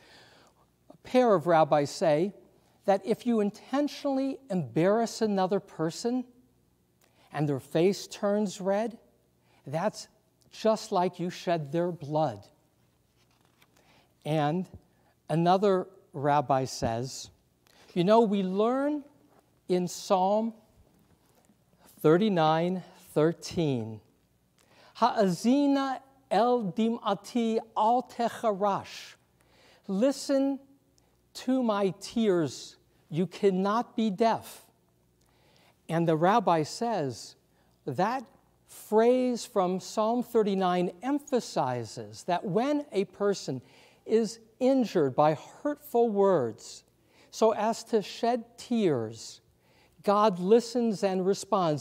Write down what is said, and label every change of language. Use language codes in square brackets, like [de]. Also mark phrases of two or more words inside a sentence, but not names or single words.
[en] A pair of rabbis say that if you intentionally embarrass another person and their face turns red, that's just like you shed their blood. And another rabbi says, you know, we learn in Psalm 39:13, [he] האזינה אל דמעתי אל תחרש. [en] Listen to my tears, you cannot be deaf. And the rabbi says that phrase from Psalm 39 emphasizes that when a person is injured by hurtful words so as to shed tears, God listens and responds.